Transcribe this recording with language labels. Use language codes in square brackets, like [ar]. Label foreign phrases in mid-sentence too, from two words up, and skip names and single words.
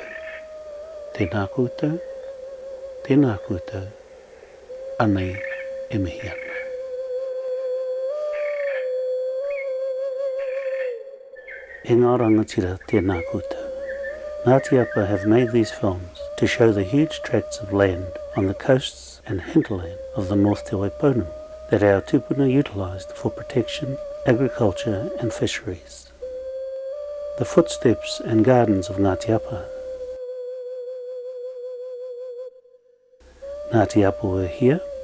[mi] Tēnā koutou, anei e mihi ana. E ngā rangatira tēnā koutou. [en] Ngāti Apa have made these films to show the huge tracts of land on the coasts and hinterland of the North Te Waipounamu that our tupuna utilised for protection, agriculture and fisheries. The footsteps and gardens of Ngāti Apa. Ngāti Apa were here.